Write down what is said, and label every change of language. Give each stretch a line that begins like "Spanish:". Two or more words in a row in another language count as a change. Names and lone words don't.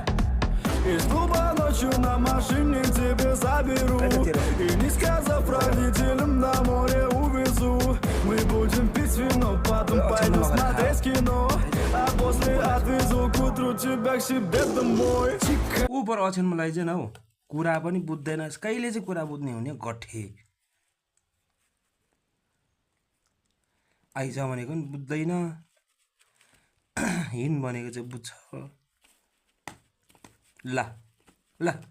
Russian: Из клуба ночью на машине тебе заберу, и не сказав родителям на море увезу. Мы будем пить вино, потом пойдем смотреть кино, а после отвезу к утру тебя к себе домой.
Nepali: ऊपर अछेनमा लैजान हौ कुरा पनि बुझ्दैन कहिले चाहिँ कुरा बुझ्ने हुने गठे आइज भनेको पनि बुझ्दैन हिँड भनेको चाहिँ बुझ्छ ल ल